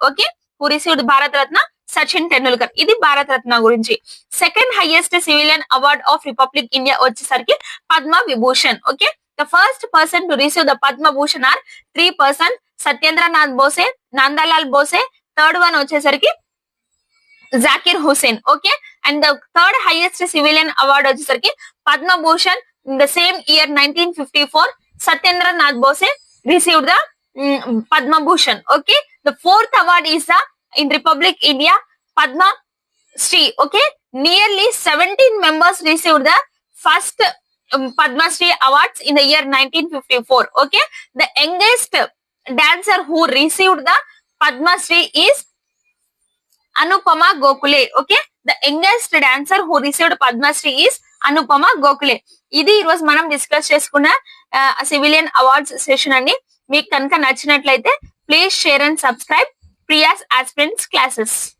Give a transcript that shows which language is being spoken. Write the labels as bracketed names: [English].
[English] Okay, who received Bharat Ratna Sachin Tendulkar. [Telugu] ఇది భారత్ రత్న గురించి. [English] Second highest civilian award of republic India వచ్చేసరికి Padma Vibhushan. Okay, the first person to receive the Padma Bhushan are 3 person, Satyendranath Bose, Nandalal Bose, third one వచ్చేసరికి Zakir Hussain. Okay, and the third highest civilian award వచ్చేసరికి Padma Bhushan in the same year 1954, Satyendranath Bose received the Padma Bhushan. Okay, the fourth award is the in Republic India Padma Shri. Okay, nearly 17 members received the first Padma Shri awards in the year 1954. Okay, the youngest dancer who received the Padma Shri is Anupama Gokhale. Okay, the youngest dancer who received Padma Shri is Anupama Gokhale. [Telugu] ఇది ఈ రోజు మనం discuss చేసుకున్న civilian awards session అండి. మీకు కనుక నచ్చినట్లయితే [English] please share and subscribe [Telugu] Priya's aspirants classes.